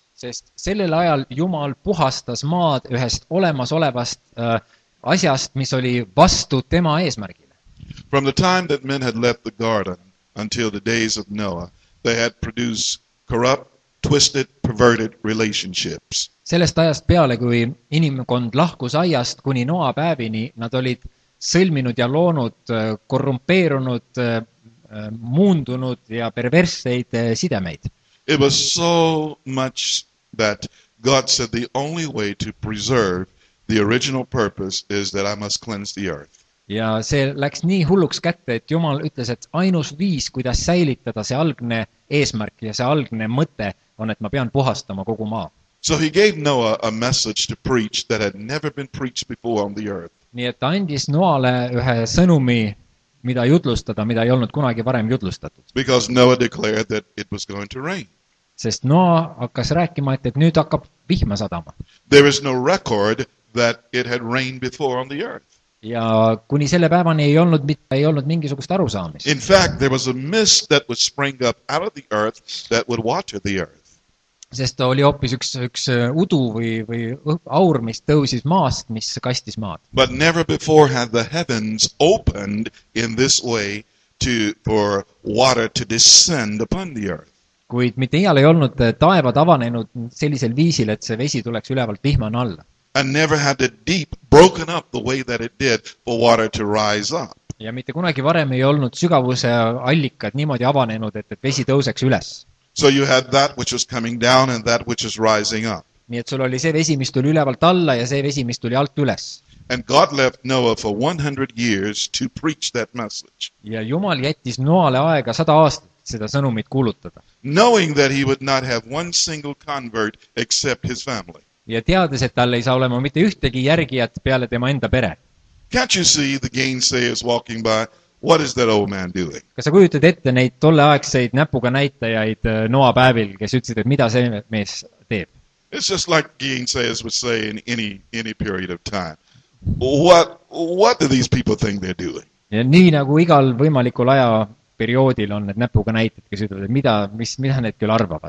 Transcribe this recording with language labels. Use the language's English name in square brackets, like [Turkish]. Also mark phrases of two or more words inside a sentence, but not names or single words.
[Estonian] Sest sellel ajal Jumal puhastas maad ühest olemasolevast asjast, mis oli vastu tema eesmärgile. [English] From the time that men had left the garden until the days of Noah, they had produced corrupt, twisted, perverted relationships. [Estonian] Sellest ajast peale, kui inimkond lahkus aiast kuni Noa päevini, nad olid sõlminud ja loonud korrumpeerunud, muundunud ja perversseid sidemeid. [English] It was so much that God said the only way to preserve the original purpose is that I must cleanse the earth. [Estonian] Ja see läks nii hulluks kätte, et Jumal ütles, et ainus viis, kuidas säilitada see algne eesmärk ja see algne mõte on, et ma pean puhastama kogu maa. [English] So he gave Noah a message to preach that had never been preached before on the earth. [Estonian] Nii et ta andis Noale ühe sõnumi, mida jutlustada, mida ei olnud kunagi varem jutlustatud. [English] Because Noah declared that it was going to rain. [Estonian] Sest Noa hakkas rääkima, et nüüd hakkab vihma sadama. [English] There is no record that it had rained before on the earth. [Estonian] ja kuni selle päevani ei olnud mingisugust arusaamist. [English] In fact, there was a mist that would spring up out of the earth that would water the earth. [Estonian] Sest oli hoopis üks udu või aur, mis tõusis maast, mis kastis maad. [English] But never before had the heavens opened in this way for water to descend upon the earth. [Estonian] Kuid mitte iial ei olnud taevad avanenud sellisel viisil, et see vesi tuleks ülevalt vihmane alla. [English] And never had the deep broken up the way that it did for water to rise up. [Estonian] Ja mitte kunagi varem ei olnud sügavuse allikad niimoodi avanenud, et vesi tõuseks üles. [English] So you had that which was coming down and that which was rising up. [Estonian] Nii et sul oli see vesi, mis tuli ülevalt alla ja see vesi, mis tuli alt üles. [English] And God left Noah for 100 years to preach that message. [Estonian] Ja Jumal jättis Noale aega 100 aastat seda sõnumit kuulutada. [English] Knowing that he would not have one single convert except his family. [Estonian] Ja teades, et tal ei saa olema mitte ühtegi järgijat peale tema enda pere. [English] Can't you see the gainsayers walking by? What is that old man doing? [Estonian] Kas sa kujutad ette neid tolleaegseid näpuga näitajaid Noa päevil, kes ütlesid, et mida see mees teeb? [English] It's just like gainsayers would say in any period of time. What do these people think they're doing? [Estonian] Ja nii nagu igal võimalikul ajaperioodil on need näpuga näited, kes ütlevad, et mida need küll arvavad.